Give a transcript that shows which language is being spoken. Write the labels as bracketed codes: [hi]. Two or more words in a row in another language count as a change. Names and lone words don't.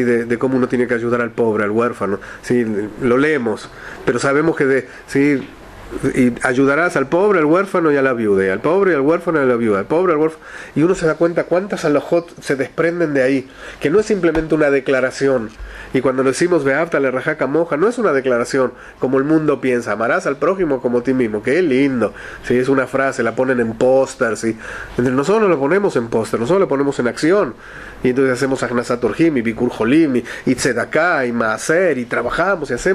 [es] de cómo uno tiene que ayudar al pobre, al huérfano, ¿sí? Lo leemos, pero sabemos que ¿sí? Y ayudarás al pobre, al huérfano y a la viuda, y al pobre y al huérfano y a la viuda, al pobre, al huérfano, y uno se da cuenta cuántas alajot se desprenden de ahí, que no es simplemente una declaración. Y cuando decimos [he] ואהבת לרעך כמוך, [es] no es una declaración como el mundo piensa, amarás al prójimo como a ti mismo. Qué lindo, ¿sí? Es una frase, la ponen en pósters, ¿sí? Nosotros no lo ponemos en póster, nosotros lo ponemos en acción. Y entonces hacemos [he] הכנסת אורחים [es] y [he] ביקור חולים [es] y Tzedaká y Maaser, y trabajamos y hacemos.